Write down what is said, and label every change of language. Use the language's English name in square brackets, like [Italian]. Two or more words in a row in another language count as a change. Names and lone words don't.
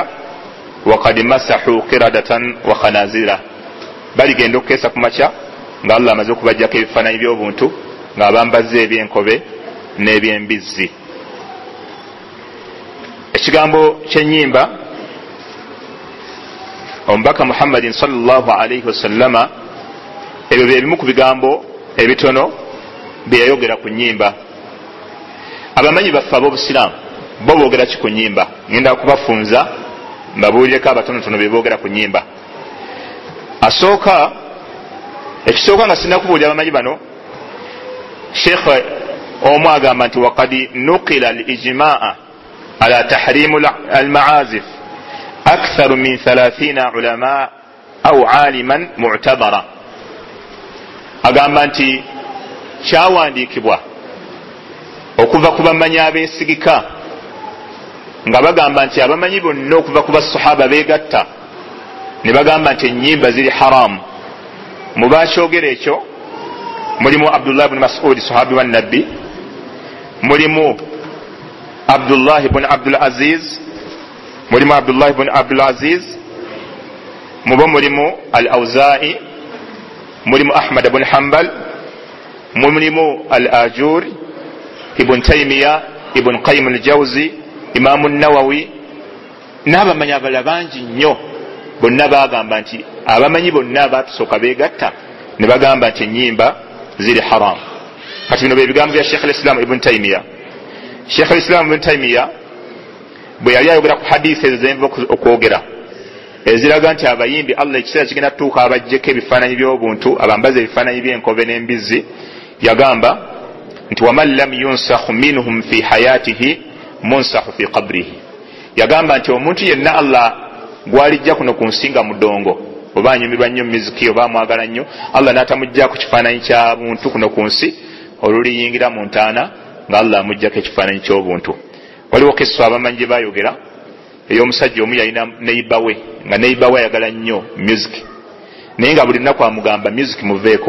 [Arabic] وقد مسخوا قردة وخنازير, [Ganda] baligenda okukeesa ku makya nga Allah amaze okubajjako ebifaananyi by'obuntu nga bambazze ebyenkobe n'ebyembizzi. Ekigambo ky'ennyimba, omubaka Muhammadin [Arabic] صلى الله عليه وسلم, [Ganda] ebyo byebimu ku bigambo ebitono bye yayogera ku nnyimba. Abamanyi baffe ab'obusiraamu bo boogera ki ku nnyimba? Ngenda kubafunza mbabuulireko abatonotono bye boogera ku nnyimba. Ekisooka nga sinna kubuulira abamanyi bano, Sheikh omu agamba nti [Arabic] وقد نقل الإجماع على تحريم المعازف أكثر من 30 علماء أو عالما معتبرا. [Ganda] Agamba nti kyawandiikibwa okuva ku bamanyi abeesigika nga bagamba nti abamanyi bonna okuva ku basahaba beegatta ne bagamba nti ennyimba ziri haramu. Mu bakyogera ekyo mulimu Abdullah ibn Mas'ud sahabi wa nabbi, mulimu Abdullah ibn Abdul Aziz, mulimu Abdullah ibn Abdul Aziz, mulimu Al-Awza'i, mulimu Ahmad ibn Hanbal, mulimu Al-Ajur, Ibn Taymiyyah, Ibn Qayyim al-Jawzi, Imam an-Nawawi, n'abamanyi abalala bangi nnyo. Bonna bagamba nti abamanyi bonna abatusooka beegatta ne bagamba nti ennyimba ziri haram. Kati bino bebigambo bya Sheikh al-Islam Ibn Taymiyyah. Sheikh al-Islam Ibn Taymiyyah bwe yali ayogera ku hadisi ezenva okwogera eziraga nti abayimbi Allah ekiseera kigenda tuuka abajjeko ebifaananyi by'obuntu, abambaze ebifaananyi by'enkobe n'embizzi, yagamba nti [Arabic] ومن لم يمسخ منهم في حياته مسخ في قبره. [Ganda] Yagamba nti omuntu yenna Allah gwalijja kuno ku nsinga mudongo, oba anyumirwa nnyo miziki oba amwagala nnyo, Allah n'atamujjako kifaananyi kya buntu kuno ku nsi, oluliyingira mu ntaana nga Allah amujjako ekifaananyi ky'obuntu. Waliwo kisa abamanyi gye bayogera ey'omusajja omu yalina neiba we, nga neiba we ayagala nnyo music, naye nga buli nnaku amugamba music muveeko.